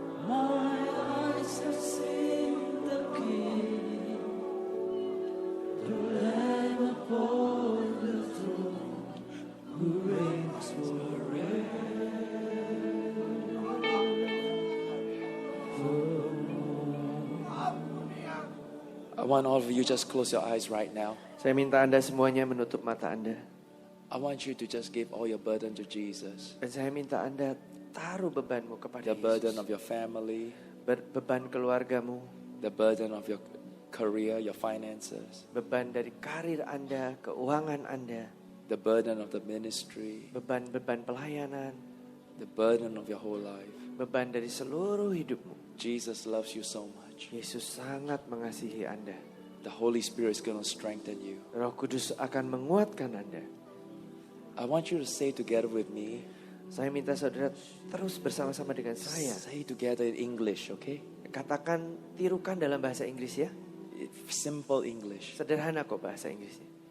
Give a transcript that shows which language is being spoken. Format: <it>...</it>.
<en>My eyes have seen the King, the Lamb upon the throne, who reigns forever. I want all of you just close your eyes right now.</en> <id>Saya minta Anda semuanya menutup mata Anda.</id> <en>I want you to just give all your burden to Jesus.</en> <id>Dan saya minta Anda taruh bebanmu kepada</id> <en>The burden</en> <id>Yesus.</id> <en>of your family,</en> <id>Beban keluargamu,</id> <en>the burden of your career, your finances,</en> <id>beban dari karir Anda, keuangan Anda,</id> <en>the burden of the ministry,</en> <id>beban-beban pelayanan,</id> <en>the burden of your whole life.</en> <id>beban dari seluruh hidupmu.</id> <en>Jesus loves you so much.</en> <id>Yesus sangat mengasihi Anda.</id> <en>The Holy Spirit is going to strengthen you.</en> <id>Roh Kudus akan menguatkan Anda.</id> <en>I want you to say together with me.</en> <id>Saya minta saudara terus bersama-sama dengan saya.</id> <en>Say together in English, okay?</en> <id>Katakan, tirukan dalam bahasa Inggris ya.</id> <en>Simple English.</en> <id>Sederhana kok bahasa Inggrisnya.</id>